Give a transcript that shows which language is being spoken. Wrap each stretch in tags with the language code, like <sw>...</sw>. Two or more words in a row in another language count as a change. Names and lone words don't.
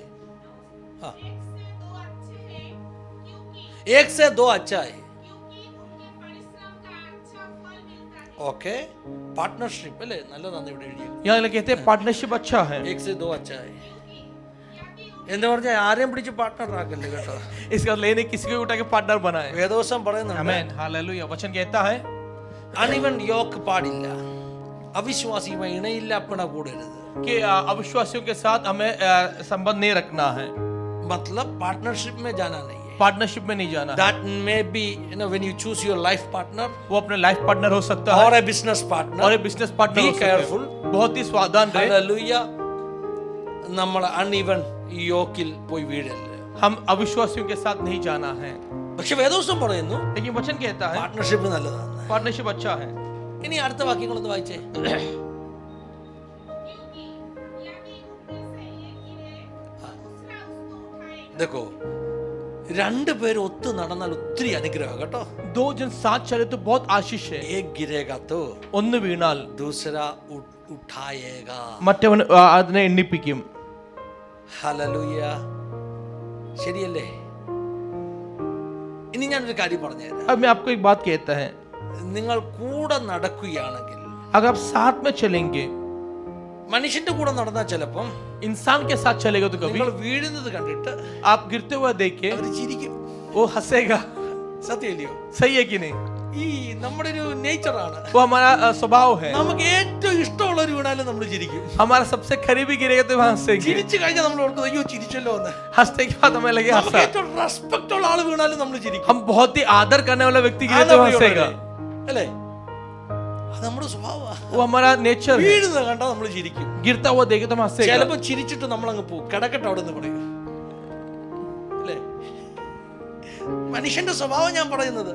<hi>हाँ, एक से दो अच्छा है.</hi> <ml>ഓക്കെ, പാർട്ട്ണർഷിപ്പ് അല്ലേ, നല്ലതാണ് ഇവിടെ എഴുതിയത്.</ml> <hi>यहाँ कहते हैं पार्टनरशिप अच्छा है. एक से दो अच्छा है</hi> <ml>എന്ന് പറഞ്ഞാൽ ആരെയും പിടിച്ച് പാർട്ട്ണർ ആക്കല്ലേ കേട്ടോ.</ml> <hi>इसका लेने किसी को उठा के पार्टनर बनाए.</hi> <ml>വേദവസം പറയുന്നുണ്ട്,</ml> <hi>आमीन. हालेलुया. वचन कहता है</hi> <en>uneven yoke</en> <ml>പാടില്ല, അവിശ്വാസിയുമായി ഇണയില്ലാപ്പണ കൂടരുത്.</ml> <hi>कि अविश्वासियों के साथ हमें संबंध नहीं रखना है. मतलब पार्टनरशिप में जाना नहीं है. पार्टनरशिप में नहीं जाना है.</hi> <en>That may be, when you choose your life partner</en> <hi>वो अपने</hi> <en>life partner</en> <hi>हो सकता</hi> <en>or</en> <hi>है</hi> <en>a business partner.</en> <hi>और एक</hi> <en>business partner Be</en> <hi>हो सकता</hi> <en>careful.</en> <hi>है. बहुत ही सावधान रहे.</hi> <ml>Hallelujah. നമ്മൾ അൺഇവൻ യോക്കിൽ പോയി വീഴരുത്.</ml> <hi>हम अविश्वासियों के साथ नहीं जाना है.</hi> <ml>പക്ഷെ വേദവസം പറയുന്നു</ml> <hi>लेकिन वचन कहता है</hi> <ml>പാർട്ട്ണർഷിപ്പ് നല്ലതാണ്.</ml> <hi>पार्टनरशिप अच्छा है.</hi> <ml>ഇനി അടുത്ത വാക്യങ്ങളൊന്ന് വായിച്ചേ. देखो, രണ്ടുപേരും ഒത്തു നടന്നാൽ ഒത്തിരി അനുഗ്രഹം കേട്ടോ.</ml> <hi>दो जन साथ चले तो बहुत आशीष है. एक गिरेगा तो</hi> <ml>ഒന്ന് വീണാൽ</ml> <hi>दूसरा उठाएगा.</hi> <ml>മറ്റവൻ അതിനെ എണ്ണിപ്പിക്കും. ഹല്ലേലൂയ. ശരിയല്ലേ? ഇനി ഞാനൊരു കാര്യം പറഞ്ഞുതരാം.</ml> <hi>अब मैं आपको एक बात कहता है,</hi> <ml>നിങ്ങൾ കൂടെ നടക്കുകയാണെങ്കിൽ,</ml> <hi>अगर आप साथ में चलेंगे,</hi> <ml>മനുഷ്യന്റെ കൂടെ നടന്നാൽ ചിലപ്പം</ml> <hi>इंसान के साथ चलेगा तो कभी</hi> <ml>നിങ്ങൾ വീഴുന്നത് കണ്ടിട്ട്</ml> <hi>आप गिरते हुए देख के</hi> <ml>അവർ ചിരിക്കും.</ml> <hi>वो हंसेगा.</hi> <ml>സത്യമില്ലയോ?</ml> <hi>सही है कि नहीं?</hi> <ml>ഈ നമ്മുടെ ഒരു നേച്ചറാണ്.</ml> <hi>वो हमारा स्वभाव है.</hi> <ml>നമുക്ക് ഏറ്റവും ഇഷ്ടമുള്ളവർ വീണാലും നമ്മൾ ചിരിക്കും.</ml> <hi>हमारा सबसे करीबी गिरेगा तो वहां हंसेंगे.</hi> <ml>ചിരിച്ചു കഴിഞ്ഞാൽ നമ്മൾ ഓർക്കുന്നത് അയ്യോ ചിരിച്ചല്ലോ എന്ന്.</ml> <hi>हंसने के बाद हमें लगे</hi> <ml>നമുക്ക്</ml> <hi>हंसा.</hi> <ml>ഏറ്റവും റെസ്പെക്ട് ഉള്ള ആൾ വീണാലും നമ്മൾ ചിരിക്കും.</ml> <hi>हम बहुत ही आदर करने वाला व्यक्ति गिरे तो हंसेगा.</hi> <ml>അല്ലേ? അത് നമ്മുടെ സ്വഭാവമാണ്.</ml> <hi>वो हमारा नेचर है.</hi> <ml>വീഴുന്നത് കണ്ടാൽ നമ്മൾ ചിരിക്കും.</ml> <hi>गिरता हुआ देखे तो हम हंसेगा.</hi> <ml>ചിലപ്പോൾ ചിരിച്ചിട്ട് നമ്മൾ അങ്ങ് പോകും. കിടക്കട്ടെ അവിടെ നിന്ന് പറയും. അല്ലേ? മനുഷ്യന്റെ സ്വഭാവം ഞാൻ പറയുന്നത്.</ml>